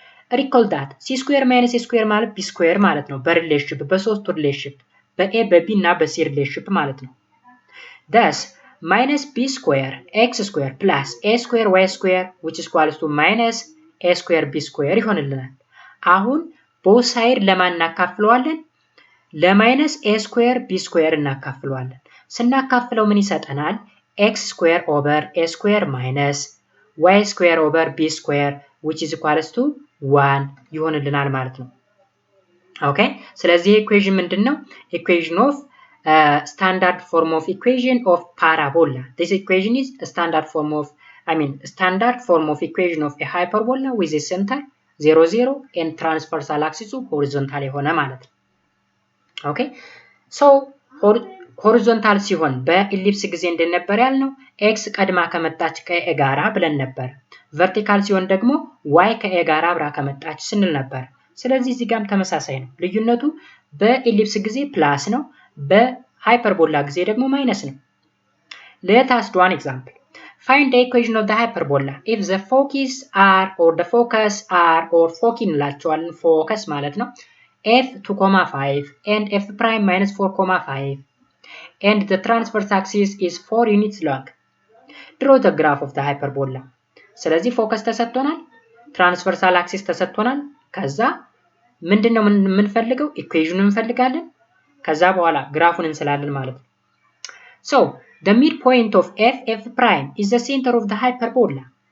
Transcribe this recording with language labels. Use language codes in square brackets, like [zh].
[en] recall that c square minus a square ማለት b square [am] ማለት ነው በሪሌሽንሺፕ በሶስቱ ሪሌሽንሺፕ በa በb እና በc ሪሌሽንሺፕ ማለት ነው። [en] thus minus b square x square plus a square y square which is equals to minus a square b square [am] ይሆንልናል። አሁን both side ለማን እናካፍለዋለን? ለማይነስ a square b square እናካፍለዋለን። ስናካፍለው ምን ይሰጠናል? [en] x square over a square minus y square over b square which is equals to 1 [am] ይሆንልናል ማለት ነው። ኦኬ ስለዚህ ኢኩዌሽን ምንድነው? [en] ኢኩዌሽን ኦፍ standard form of equation of parabola. This equation is a standard form of equation of a hyperbola with a center 0 0 and transversal axis horizontal [am] የሆነ ማለት ነው። [en] ኦኬ ሶ [am] ሆሪዞንታል ሲሆን በኢሊፕስ ጊዜ እንደነበር ያልነው x ቀድማ ከመጣች ከa ጋራ ብለን ነበር። ቨርቲካል ሲሆን ደግሞ y ከa ጋራ አብራ ከመጣች ስንል ነበር። ስለዚህ እዚህ ጋርም ተመሳሳይ ነው። ልዩነቱ በኢሊፕስ ጊዜ ፕላስ ነው በሃይፐርቦላ ጊዜ ደግሞ ማይነስ ነው። [en] let us do an example. find the equation of the hyperbola if the focus r or the focus r or focus እንላቸዋለን focus ማለት ነው f 2,5 and f prime minus 4,5 and the transverse axis is 4 units long. draw the graph of the hyperbola. [am] ስለዚህ ፎከስ ተሰጥቶናል ትራንስቨርሳል አክሲስ ተሰጥቶናል ከዛ ምንድነው የምንፈልገው ኢኩዌሽኑን እንፈልጋለን ከዛ በኋላ ግራፉን እንስላለን ማለት ነው። [en] so the midpoint of f prime is the center of the hyperbola.